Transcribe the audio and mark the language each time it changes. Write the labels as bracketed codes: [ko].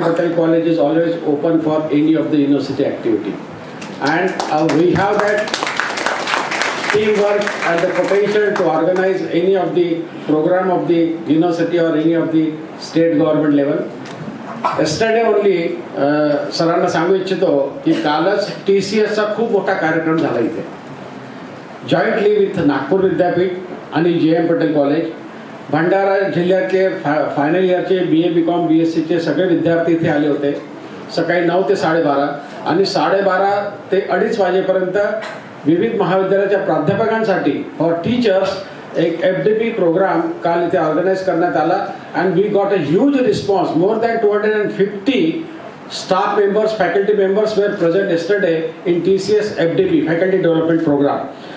[en] Patel College is always open for any of the university activity. And we have that teamwork and the potential to organize any of the program of the university or any of the state government level. Yesterday only [mr] सरांना सांगू इच्छितो की कालच TCS चा खूप मोठा कार्यक्रम झाला इथे [en] jointly with [mr] नागपूर विद्यापीठ आणि JM पटेल कॉलेज. भंडारा जिल्ह्यातले फायनल इयरचे BA BCom BSc सगळे विद्यार्थी इथे आले होते. सकाळी 9 ते 12:30 आणि 12:30 ते 2:30 वाजेपर्यंत विविध महाविद्यालयाच्या प्राध्यापकांसाठी [en] for teachers [mr] एक FDP प्रोग्राम काल इथे ऑर्गनाइज करण्यात आला. [en] And we got a huge response. More than 250 staff members, faculty members were present yesterday in TCS FDP, Faculty Development Program.